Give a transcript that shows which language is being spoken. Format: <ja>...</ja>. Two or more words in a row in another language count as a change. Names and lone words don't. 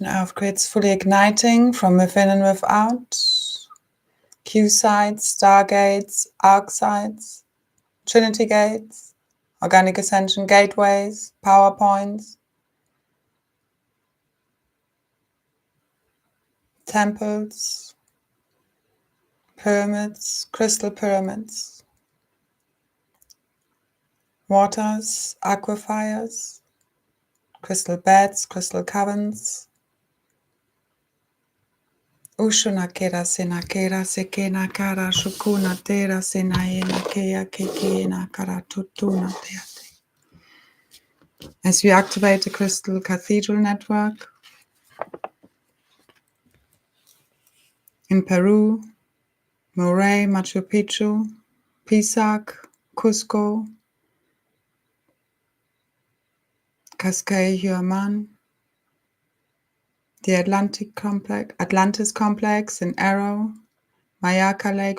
<en>earth grids, fully igniting from within and without, Q sides, stargates, arc sides, trinity gates, organic ascension gateways, power points, temples, pyramids, crystal pyramids, waters, aquifers, crystal beds, crystal caverns, Ushuna kera sena kera sekena kara shukuna tera sena ena kea kekena kara tutuna teate. As we activate the Crystal Cathedral Network in Peru, Moray, Machu Picchu, Pisac, Cusco, Cascais, Huaman, the Atlantis Complex in Arrow, Mayaca Lake,</en>